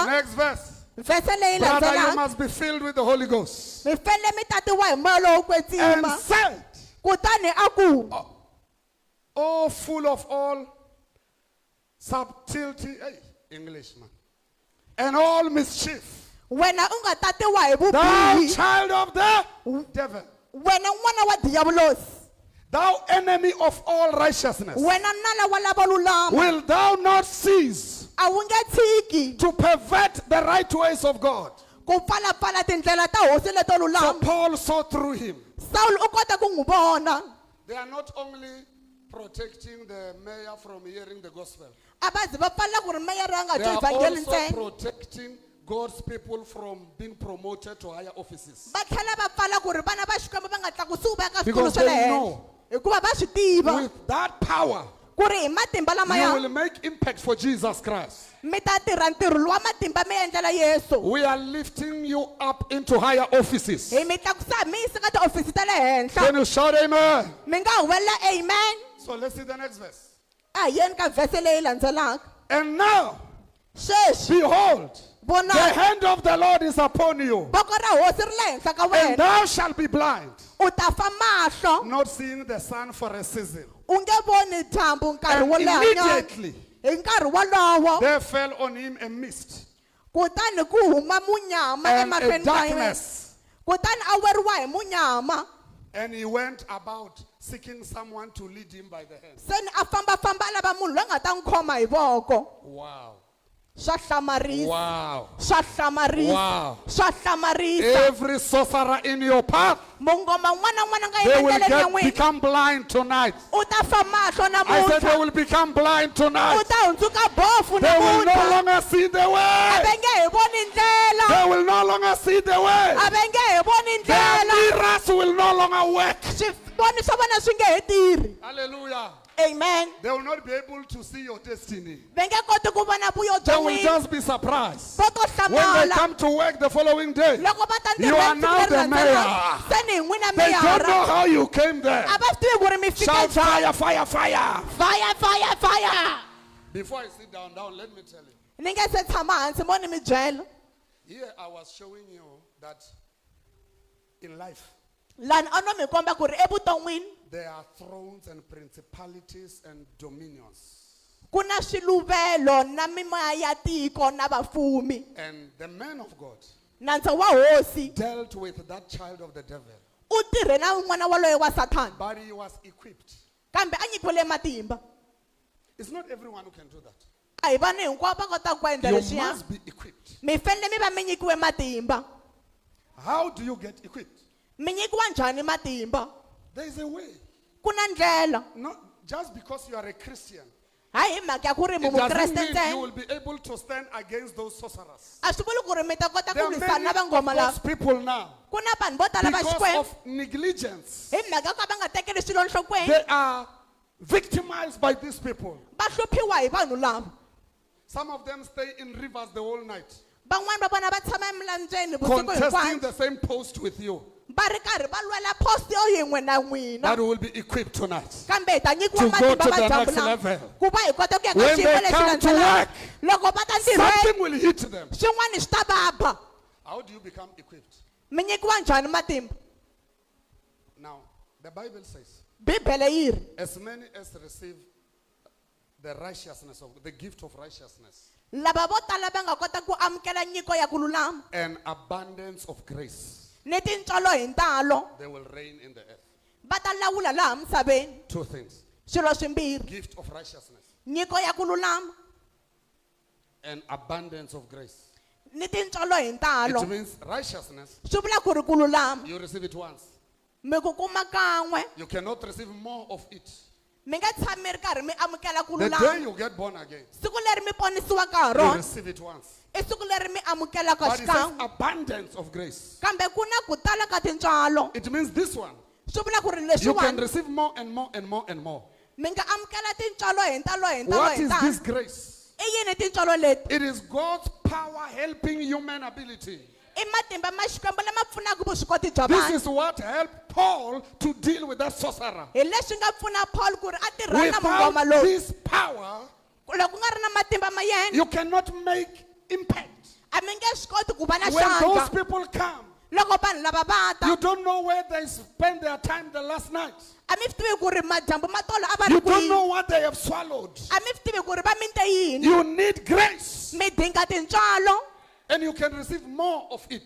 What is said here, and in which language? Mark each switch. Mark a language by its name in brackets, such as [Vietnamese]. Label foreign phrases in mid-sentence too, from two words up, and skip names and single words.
[English] Next verse. [Tsonga] vhese leyi [English] Brother, you [Tsonga] landzelaka [English] must be filled with the Holy Ghost. [Tsonga] mi fanele mi tatiwa hi moya lowo [English] And [Tsonga] kwetsima [English] said, [Tsonga] kutani a ku [English] oh, full of all subtlety, hey, Englishman, and all mischief, [Tsonga] wena u nga tatiwa hi [English] thou [Tsonga] vubihi [English] child of the devil, [Tsonga] wena n'wana wa diyabulosi [English] thou enemy of all righteousness, [Tsonga] wena nala wa lava lulama [English] will thou not cease [Tsonga] a wu nge tshiki [English] to pervert the right ways of God? [Tsonga] ku pfalapfala tindlela ta hosi leto [English] So [Tsonga] lulama [English] Paul saw through him. [Tsonga] Saul u kota ku n'wi vona [English] They are not only protecting the mayor from hearing the gospel, [Tsonga] a va zi va pfalela ku ri meyara a nga [English] they [Tsonga] twi [English] are [Tsonga] evhangeli [English] also [Tsonga] ntsena [English] protecting God's people from being promoted to higher offices. [Tsonga] va tlhela va pfala ku ri vana va xikwembu va nga tlakusiwi va ya ka switulu [English] Because [Tsonga] swa le [English] they [Tsonga] henhla [English] know [Tsonga] hikuva va swi tiva [English] with that power, [Tsonga] ku ri hi matimba [English] you [Tsonga] lamaya [English] will make impact for Jesus Christ. [Tsonga] mi ta tirha ntirho lowu wa matimba mi endlela yesu [English] We are lifting you up into higher offices. [Tsonga] hi mi tlakusa mi yisa ka tiofisi ta le henhla [English] Can you shout amen? [Tsonga] mi nga huwelela amen [English] So let's see the next verse. [Tsonga] a hi yeni ka vhese leyi landzelaka [English] And now, [Tsonga] sweswi [English] behold, the [Tsonga] vona [English] hand of the Lord is upon you, [Tsonga] voko ra hosi ri le henhla ka [English] and [Tsonga] wena [English] thou shalt be blind, [Tsonga] u ta fa mahlo [English] not seeing the sun for a season. [Tsonga] u nge voni dyambu nkarhi [English] And [Tsonga] wo lehanyana [English] immediately [Tsonga] hi nkarhi wolowo [English] there fell on him a mist, [Tsonga] kutani ku huma munyama [English] and a [Tsonga] emahlweni ka yena [English] darkness. [Tsonga] kutani a weriwa hi munyama [English] And he went about seeking someone to lead him by the hand. [Tsonga] se ni a fambafamba a lava munhu loyi a nga ta n'wi khoma hi voko [English] Wow. [Tsonga] swa hlamarisa [English] Wow. [Tsonga] swa hlamarisa [English] Wow. [Tsonga] swa hlamarisa [English] Every sorcerer in your path, [Tsonga] mungoma un'wana na un'wana nga [English] they will [Tsonga] endleleni ya n'wina [English] become blind tonight. [Tsonga] u ta fa mahlo [English] I said they [Tsonga] namuntlha [English] will become blind [Tsonga] u [English] tonight. [Tsonga] ta hundzuka bofu [English] They will no [Tsonga] namuntlha [English] longer see the [Tsonga] a [English] way. [Tsonga] va nge hi voni ndlela [English] They will no longer see the way. [Tsonga] a va nge hi voni [English] Their [Tsonga] ndlela [English] mirrors will no longer work. [Tsonga] swivoni swa vona swi nge he tirhi [English] Hallelujah. [Tsonga] amen [English] They will not be able to see your destiny. [Tsonga] va nge koti ku vona vuyo [English] They [Tsonga] bya [English] will [Tsonga] n'wina [English] just be surprised. [Tsonga] vo to [English] When they [Tsonga] hlamala [English] come to work the following day, [Tsonga] loko va ta [English] you are [Tsonga] ntirhweni [English] now [Tsonga] siku leri [English] the [Tsonga] landzelaka, [English] mayor. [Tsonga] se ni hi n'wina [English] They don't know [Tsonga] meyara [English] how you came there. [Tsonga] a va swi tivi ku ri mi fike [English] Shout [Tsonga] njhani [English] fire, fire, fire. fire fire fire Before I sit down, let me tell you. [Tsonga] ni nge se tshama hansi mo ni mi byela [English] Here I was showing you that in life, [Tsonga] lani a no mi komba ku ri evuton'wini [English] there are thrones and principalities and dominions. [Tsonga] ku na swiluvelo na mimoya ya tiko na vafumi [English] And the man of God [Tsonga] nandza wa hosi [English] dealt with that child of the devil. [Tsonga] u tirhe na n'wana waloye wa sathana [English] But he was equipped. [Tsonga] kambe a nyikiwile matimba [English] It's not everyone who can do that. [Tsonga] a hi vanhu hinkwavo va kotaka ku endla [English] You [Tsonga] leswiya [English] must be equipped. [Tsonga] mi fanele mi va mi nyikiwe matimba [English] How do you get equipped? [Tsonga] mi nyikiwa njhani matimba [English] There is a way. [Tsonga] ku na ndlela [English] Not just because you are a Christian, [Tsonga] hayi hi mhaka ya ku ri [English] it [Tsonga] mu [English] doesn't [Tsonga] mukreste [English] mean you [Tsonga] ntsena [English] will be able to stand against those sorcerers. [Tsonga] a swi vuli ku ri mi ta kota [English] There [Tsonga] ku [English] are [Tsonga] lwisana [English] many [Tsonga] na vangoma [English] of [Tsonga] lava [English] those people now, [Tsonga] ku na vanhu vo tala va [English] because [Tsonga] xikwembu [English] of negligence, [Tsonga] hi mhaka ku va nga tekeli swilo nhlokweni [English] they are victimized by these people. [Tsonga] va hluphiwa hi vanhu lava [English] Some of them stay in rivers the whole night, [Tsonga] van'wani va vona va tshama emilandzeni vusiku [English] contesting [Tsonga] hinkwabyo [English] the same post with you. [Tsonga] va ri karhi va lwela post yo yin'we na n'wina [English] That will be equipped tonight. [Tsonga] kambe hi ta nyikiwa [English] To go [Tsonga] matimba [English] to the [Tsonga] va [English] next [Tsonga] dyambu [English] level. [Tsonga] ku va hi kota ku ya ka [English] When [Tsonga] xiyimo [English] they [Tsonga] lexi [English] come to [Tsonga] landzelaka [English] work, [Tsonga] loko va ta ntirhweni [English] something will hit them. [Tsonga] swin'wana swi ta vaba [English] How do you become equipped? [Tsonga] mi nyikiwa njhani matimba [English] Now, the Bible says, [Tsonga] bibele yi ri [English] as many as receive the righteousness of the gift of righteousness [Tsonga] lava vo tala va nga kota ku amukela nyiko ya ku lulama [English] and abundance of grace, [Tsonga] ni tintswalo hi ntalo [English] they will reign in the earth. [Tsonga] va ta lawula laha misaveni [English] Two things: [Tsonga] swilo swimbirhi [English] gift of righteousness [Tsonga] nyiko ya ku lulama [English] and abundance of grace. [Tsonga] ni tintswalo hi ntalo [English] It means righteousness, [Tsonga] swi vula ku ri ku lulama [English] you receive it once. [Tsonga] mi ku kuma kan'we [English] You cannot receive more of it. [Tsonga] mi nga tshami mi ri karhi mi amukela ku [English] The day [Tsonga] lulama [English] you get born again, [Tsonga] siku leri mi ponisiwaka ha [English] you [Tsonga] rona [English] receive it once. [Tsonga] i siku leri mi amukelaka [English] But it says [Tsonga] xikan'we [English] abundance of grace. [Tsonga] kambe ku na ku tala ka tintswalo [English] It means this one, [Tsonga] swi vula ku ri [English] you can [Tsonga] leswiwani [English] receive more and more and more and more. [Tsonga] mi nga amukela tintswalo hi ntalo hi ntalo [English] What [Tsonga] hi [English] is [Tsonga] ntalo [English] this grace? [Tsonga] i yini tintswalo leti [English] It is God's power helping human ability. [Tsonga] i matimba ma xikwembu lama pfunaka vuswikoti bya [English] This [Tsonga] vanhu [English] is what helped Paul to deal with that sorcerer. [Tsonga] hi leswi nga pfuna paul ku ri a tirhana na mungoma [English] Without [Tsonga] lowu [English] this power, [Tsonga] loko ku nga ri na matimba ma yena [English] you cannot make impact. [Tsonga] a mi nge swi koti ku va na [English] When those [Tsonga] xandla [English] people come, [Tsonga] loko vanhu lava va ta [English] you don't know where they spend their time the last night. [Tsonga] a mi swi tivi ku ri madyambu ma tolo a va [English] You [Tsonga] ri [English] don't [Tsonga] kwihi [English] know what they have swallowed. [Tsonga] a mi swi tivi ku ri va minte yini [English] You need grace, [Tsonga] mi dinga tintswalo [English] and you can receive more of it.